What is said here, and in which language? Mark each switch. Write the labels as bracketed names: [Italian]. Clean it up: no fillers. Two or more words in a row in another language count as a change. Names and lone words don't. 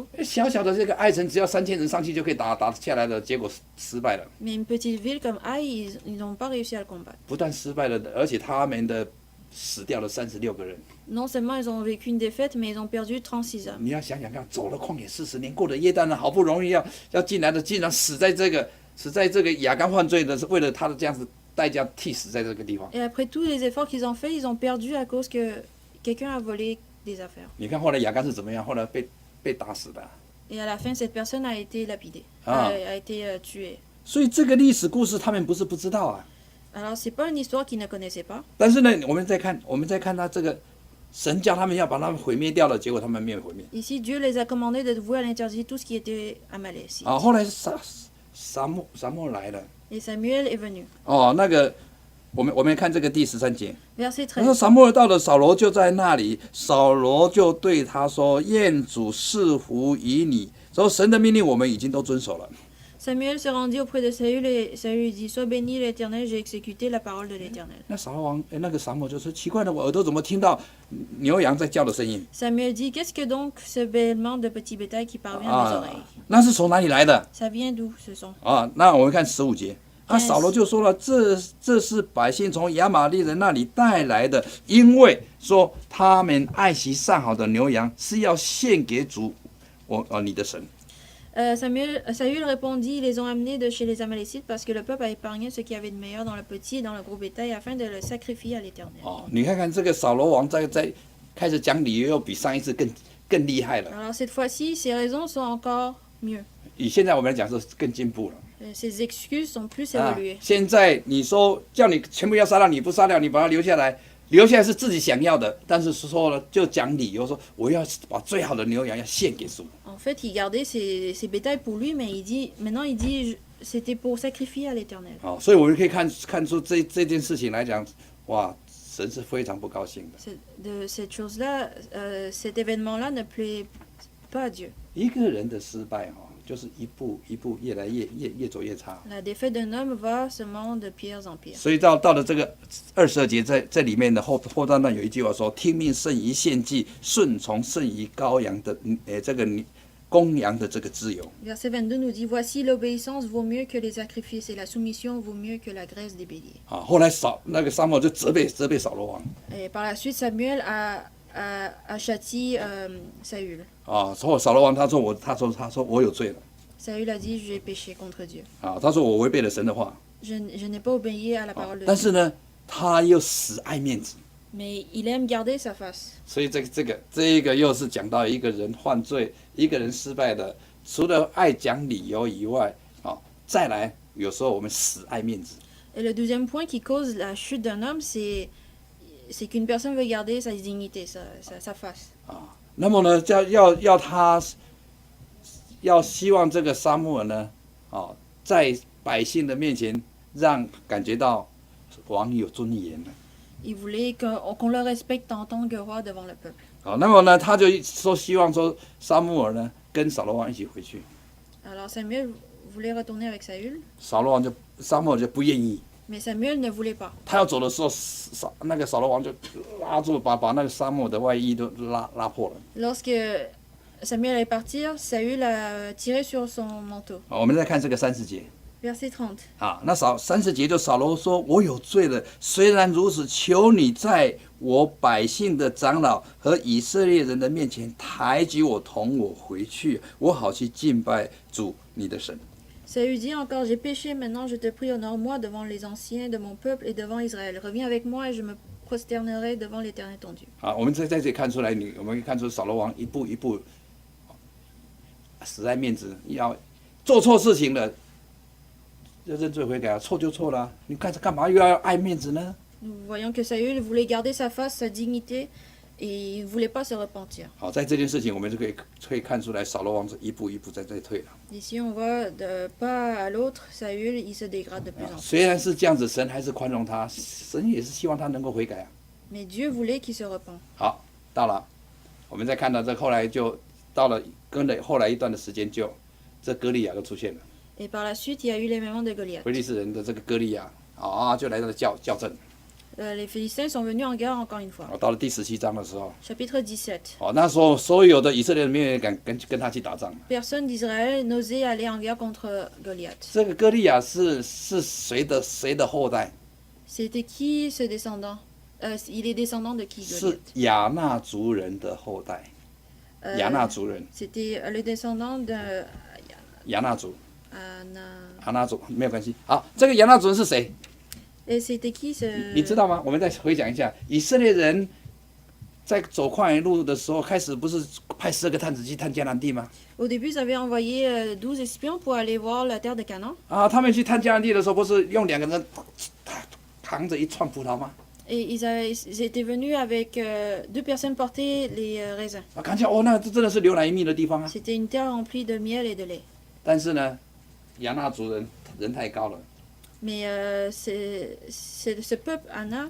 [Chinese] 小小的这个爱城，只要3000人上去就可以打下来的，结果失败了。 [French] Mais une petite ville comme Haï, ils n'ont pas réussi à le combattre. [Chinese] 不但失败了，而且他们的死掉了36个人。 [French] Non seulement ils ont vécu une défaite, mais ils ont perdu 36 hommes. [Chinese] 你要想想看，走了旷野40年，过了约旦呢，好不容易要进来的，竟然死在这个亚干犯罪的，是为了他的这样子代价替死在这个地方。 [French] Et après tous les efforts qu'ils ont faits, ils ont perdu à cause que quelqu'un a volé des affaires. [Chinese] 你看后来亚干是怎么样？后来被打死的。 [French] Et à la fin, cette personne a été lapidée, Ah. a été tuée. [Chinese] 所以这个历史故事他们不是不知道啊。 [French] Alors c'est pas une histoire qu'ils ne connaissaient pas. [Chinese] 但是呢，我们再看他这个神叫他们要把他们毁灭掉了，结果他们没有毁灭。 [French] Ici, Dieu les a commandés de vouer à l'interdit tout ce qui était à Malaisie. [Chinese] 啊，后来撒母来了。 [French] Et Samuel est venu. [Chinese] 哦，那个我们看这个第13节。 [French] Verset [Chinese] 他说： [French] 13. [Chinese] 撒母耳到了，扫罗就在那里。扫罗就对他说：“愿主赐福于你。” 说神的命令我们已经都遵守了。 [French] Samuel se rendit auprès de Saül et Saül lui dit, Sois béni l'Éternel, j'ai exécuté la parole de l'Éternel. [Chinese] 那扫罗王，那个撒母耳就说：“奇怪了，我耳朵怎么听到牛羊在叫的声音 [French] Samuel dit, Qu'est-ce que donc ce bêlement de petit bétail qui parvient à mes 啊 oreilles？” [Chinese] 那是从哪里来的 [French] Ça vient d'où ce son? [Chinese] 啊？那我们看15节。啊， [English] Yes. [Chinese] 扫罗就说了：“这是百姓从亚玛利人那里带来的，因为说他们爱惜上好的牛羊，是要献给主，你的神。” [French] Saül répondit, Ils les ont amenés de chez les Amalécites parce que le peuple a épargné ce qu'il y avait de meilleur dans le petit et dans le gros bétail afin de le sacrifier à l'Éternel. [Chinese] 哦，你看看这个扫罗王在开始讲理由，又比上一次更厉害了。 [French] Alors cette fois-ci, ses raisons sont encore mieux. [Chinese] 以现在我们来讲是更进步了。 [French] Ses excuses sont plus 啊 évoluées. [Chinese] 现在你说叫你全部要杀掉，你不杀掉，你把它留下来，留下来是自己想要的，但是说了就讲理由说我要把最好的牛羊要献给主。 [French] En fait, il gardait ses bétails pour lui, mais maintenant il dit c'était pour sacrifier à l'Éternel. [Chinese] 哦，所以我们可以看出这件事情来讲，哇，神是非常不高兴的。 [French] De cette chose-là, cet événement-là ne plaît pas à Dieu. [Chinese] 一个人的失败哈，就是一步一步越来越走越差。 [French] La défaite d'un homme va seulement de pire en pire. [Chinese] 所以到了这个22节，在里面的后段有一句话说：“听命胜于献祭，顺从胜于羔羊的这个公羊的这个自由。” [French] Verset 22 nous dit Voici l'obéissance vaut mieux que les sacrifices et la soumission vaut mieux que la graisse des béliers. [Chinese] 啊，后来那个撒母耳就责备扫罗王 [French] Et par la suite, Samuel a châtié Saül. [Chinese] 啊，说扫罗王他说我有罪了 [French] Saül a dit J'ai péché contre Dieu. [Chinese] 啊，他说我违背了神的话 [French] Je n'ai pas obéi à la 啊 parole，de [Chinese] 但 [French] Dieu. [Chinese] 是呢，他又死爱面子， [French] Mais il aime garder sa face. [Chinese] 所以这一个又是讲到一个人犯罪，一个人失败的，除了爱讲理由以外，啊，再来有时候我们死爱面子。 [French] Et le deuxième point qui cause la chute d'un homme, c'est qu'une personne veut garder sa dignité, sa face. [Chinese] 啊，那么呢，要希望这个撒母耳呢，啊，在百姓的面前让感觉到王有尊严的。 [French] Il voulait qu'on le respecte en tant que roi devant le peuple. [Chinese] 好，那么呢，他就希望说撒母耳呢跟扫罗王一起回去， [French] Alors Samuel voulait retourner avec Saül, [Chinese] 撒母耳就不愿意， [French] Mais Samuel ne voulait pas. [Chinese] 他要走的时候，那个扫罗王就拉住，把那个沙漠的外衣都拉破了。 [French] Lorsque Samuel allait partir, Saül a tiré sur son manteau. [Chinese] 我们再看这个30节。 [French] Verset 30. [Chinese] 啊，那30节就扫罗说：“我有罪了。虽然如此，求你在我百姓的长老和以色列人的面前抬举我，同我回去，我好去敬拜主你的神。” [French] Saül dit encore, j'ai péché, maintenant je te prie, honore-moi devant les anciens de mon peuple et devant Israël. Reviens avec moi et je me prosternerai devant l'Éternel ton Dieu. [Chinese] 啊，我们在这里看出来，我们可以看出扫罗王一步一步死在面子，要做错事情了。就认罪悔改，错就错了，你干嘛又要爱面子呢？ [French] Nous voyons que Saül voulait garder sa face, sa dignité, et il ne voulait pas se repentir. [Chinese] 好，在这件事情，我们就可以看出来，扫罗王是一步一步在退了。 [French] Ici, on voit de pas à l'autre, Saül, il se dégrade de plus en plus. [Chinese] 虽然是这样子，神还是宽容他，神也是希望他能够悔改啊。 [French] Mais Dieu voulait qu'il se repente. [Chinese] 好，到了，我们再看到这后来就到了跟了后来一段的时间就，这歌利亚就出现了。 [French] Et par la suite, il y a eu l'événement de Goliath. [Chinese] 非利士人的这个歌利亚就来到了校正。 [French] Les Philistins sont venus en guerre encore une fois. [Chinese] 到了第17章的时候， [French] Chapitre 17. [Chinese] 那时候所有的以色列人没有人敢跟他去打仗。 [French] Personne d'Israël n'osait aller en guerre contre Goliath. [Chinese] 这个歌利亚是谁的后代？ [French] C'était qui ce descendant? Il est descendant de qui [Chinese] 是 [French] Goliath? [Chinese] 亚纳族人的后代。亚纳族人， [French] C'était le descendant de [Chinese] 亚纳族， [French] Anna. [Chinese] 亚纳族没有关系。好，这个亚纳族人是谁？ [French] Et c'était qui ce... [Chinese] 你知道吗？我们再回讲一下，以色列人在走旷野路的时候，开始不是派12个探子去探迦南地吗？ [French] Au début, ils avaient envoyé 12 espions pour aller voir la terre de Canaan. [Chinese] 他们去探迦南地的时候，不是用2个人扛着一串葡萄吗？ [French] Et ils étaient venus avec 2 personnes porter les raisins. [Chinese] 看起来那这真的是流奶与蜜的地方啊。 [French] C'était une terre remplie de miel et de lait. [Chinese] 但是呢，亚纳族人太高了， [French] Mais ce peuple, Anna,